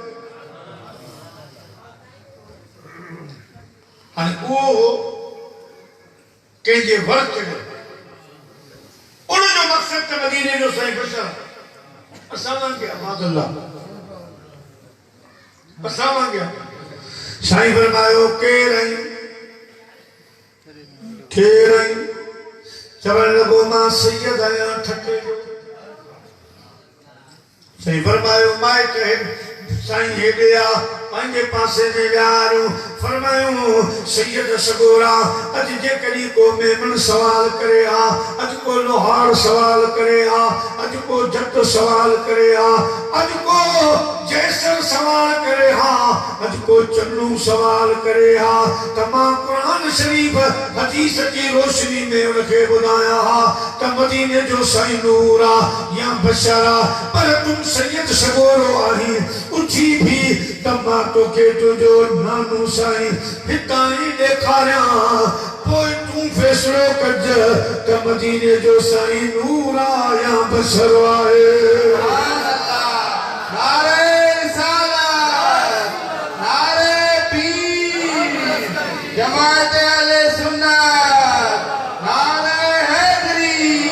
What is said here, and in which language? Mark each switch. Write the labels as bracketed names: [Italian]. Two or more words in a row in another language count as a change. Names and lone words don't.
[Sindhi] हाणे उहो कंहिंजे वक़्त में उनजो मक़सद त मदीने जो साईं बशर असां वांगुरु अमादुल्लाह असां वांगुरु साईं फरमायो केर आई चवण लॻो मां सैयद आहियां ठके जो साईं फरमायो माइट साईं हेॾे आ पंहिंजे पासे में विहारियो फरमायो सैयद सगोरा अज जेकॾहिं को मेमन सवाल करे हा अज को लोहार सवाल करे हा अज को जट सवाल करे हा अज को जैसर सवाल करे हा अज को चन्नू सवाल करे हा त मां क़ुरान शरीफ़ हदीस जी रोशनी में उनखे ॿुधाया हा त मदीने जो साईं नूर आ या बशर आ पर तुम सैयद सगोरो आहीं उथी भी त मां तोखे तुंहिंजो नानो साईं हितां ई ॾेखारियां पोइ तूं फ़ैसिलो कज त मदीने जो साईं नूर आ या बशर आहे [Urdu] जमात अहले सुन्नत नारे हैदरी